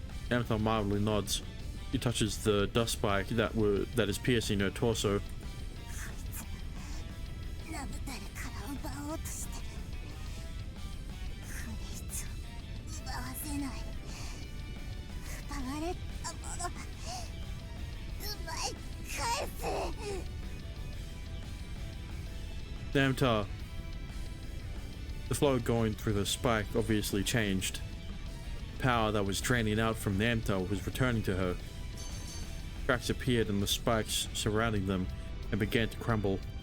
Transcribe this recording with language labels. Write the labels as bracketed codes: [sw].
[en] Namtar mildly nods. He touches the dust spike that is piercing her torso. [ja] ナブタルから奪おうとしてる。これ以上奪わせない。奪われたものは奪い返せ。 [en] Namtar. The flow going through the spike obviously changed. Power that was draining out from Namtar was returning to her. Cracks appeared in the spikes surrounding them and began to crumble.